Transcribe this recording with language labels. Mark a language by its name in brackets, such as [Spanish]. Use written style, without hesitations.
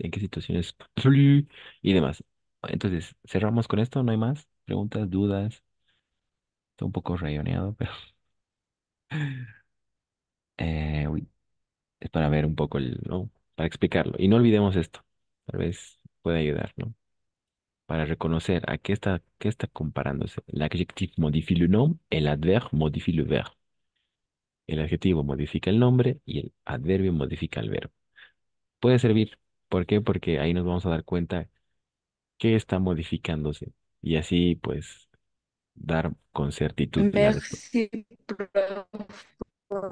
[Spanish] ¿En qué situaciones plus? Y demás. Entonces, cerramos con esto, no hay más preguntas, dudas. Está un poco rayoneado, pero uy, es para ver un poco ¿no? Para explicarlo. Y no olvidemos esto, tal vez puede ayudar, ¿no? Para reconocer a qué está comparándose. [French] L'adjectif modifie le nom, el adverbe modifie le verbe. [Spanish] El adjetivo modifica el nombre y el adverbio modifica el verbo. Puede servir. ¿Por qué? Porque ahí nos vamos a dar cuenta qué está modificándose y así pues dar con certitud la respuesta. Merci, prof, por